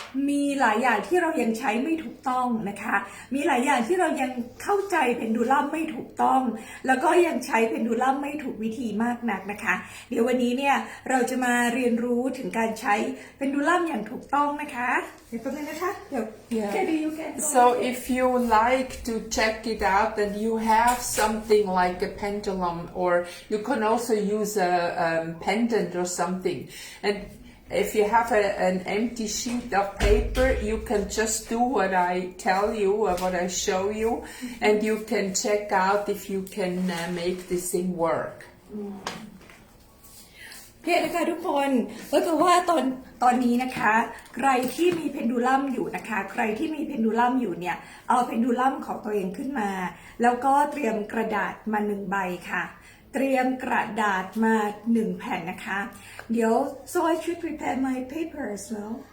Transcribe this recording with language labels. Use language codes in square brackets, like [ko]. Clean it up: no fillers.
[th] มีหลายอย่างที่เรายังใช้ไม่ถูกต้องนะคะมีหลายอย่างที่เรายังเข้าใจเพนดูลัมไม่ถูกต้องแล้วก็ยังใช้เพนดูลัมไม่ถูกวิธีมากนักนะคะเดี๋ยววันนี้เนี่ยเราจะมาเรียนรู้ถึงการใช้เพนดูลัมอย่างถูกต้องนะคะเดี๋ยวแป๊บนึงนะคะเดี๋ยวแค่ดีอยู่แค่ [en] So if you like to check it out and you have something like a pendulum, or you can also use a pendant or something, and if you have an empty sheet of paper, you can just do what I tell you or what I show you, and you can check out if you can make this thing work. [th] โอเคนะคะทุกคนก็คือว่าตอนนี้นะคะใครที่มีเพนดูลัมอยู่นะคะใครที่มีเพนดูลัมอยู่เนี่ยเอาเพนดูลัมของตัวเองขึ้นมาแล้วก็เตรียมกระดาษมา1ใบค่ะเตรียมกระดาษมา1แผ่นนะคะเดี๋ยว [en] so I should prepare my paper as well